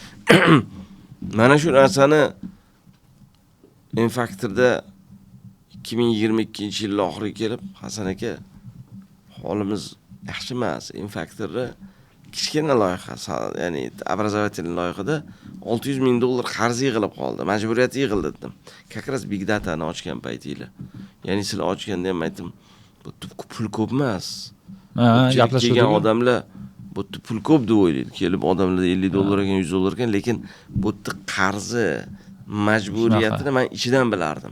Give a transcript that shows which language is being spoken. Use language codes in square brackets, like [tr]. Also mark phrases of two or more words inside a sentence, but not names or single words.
[uz] Mana shu narsani Infactor'da 2022-yil oxiriga kelib, Hasan aka, holimiz yaxshi emas. Infactor'da kichkina loyiha, ya'ni образовательный loyihada $600,000 qarz yig'ilib qoldi. Majburiyat yig'ildi dedim. [ru] Как раз [uz] Big Data'ni ochgan paytinglar. Ya'ni sizlar ochganda ham aytdim, bu pul ko'p emas. Gaplashgan odamlar bu pul ko'p deb o'ylaydi. Kelib odamlar $50 ekan, $100 ekan, lekin bu qarzi, majburiyatini men ichidan bilardim.